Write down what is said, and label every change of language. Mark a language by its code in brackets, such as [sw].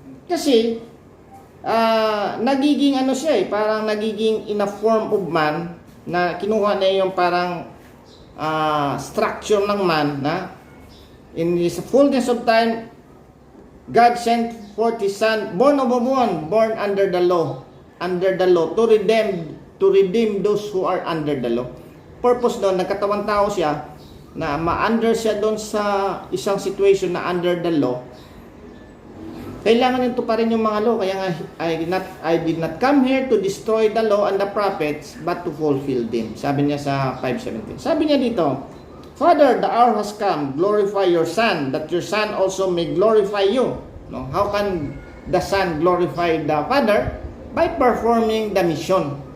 [tl] Kasi nagiging siya parang nagiging [en] in a form of man, [tl] na kinuha niya yung parang structure ng man, na [en] in His fullness of time God sent forth His Son, born of a woman, born under the law, to redeem those who are under the law. [tl] Purpose doon, nagkatawang tao siya, na ma-under siya doon sa isang situation na [en] under the law, [tl] Kailangan nito pa rin yung mga law. Kaya nga, [en] I did not come here to destroy the law and the prophets, but to fulfill them. [tl] Sabi niya sa 5:17. Sabi niya dito, [en] Father, the hour has come. Glorify your Son, that your Son also may glorify you. No? How can the Son glorify the Father? By performing the mission.